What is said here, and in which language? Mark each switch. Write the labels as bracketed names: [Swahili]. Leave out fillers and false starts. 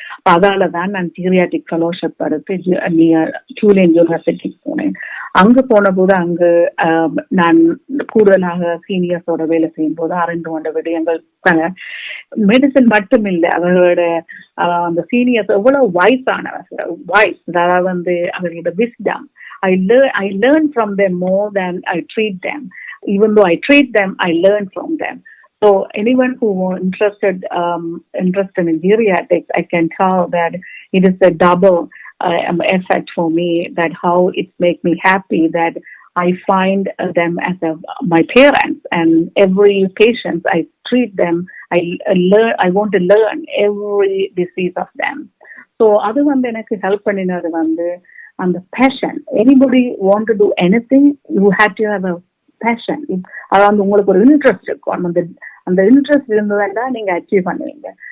[Tamil] அப்ப அதாலதான் நான் geriatric fellowship எடுத்து டூலேன் யூனிவர்சிட்டி போனேன். அங்கு போன போது அங்கு நான் கூடுதலாக சீனியர்ஸோட வேலை செய்யும் போது அறிந்து கொண்ட விடயங்கள் மெடிசன் மட்டும் இல்லை, அவர்களோட அந்த சீனியர்ஸ் எவ்வளவு வயசானவர்கள், அதாவது அவர்களோட wisdom. [English] I learn from them more than I treat them. Even though I treat them, I learn from them. So anyone who interested in geriatrics, I can tell that it is a double effect for me, that how it makes me happy that I find them as my parents, and every patient I treat them, I want to learn every disease of them. So [Tamil] adu enakku help panninadu [English] and the passion. Anybody want to do anything, you have to have a passion. [Tamil] அதாவது உங்களுக்கு ஒரு interest இருக்கும். அந்த interest இருந்ததுன்னா நீங்க achieve பண்ணுவீங்க.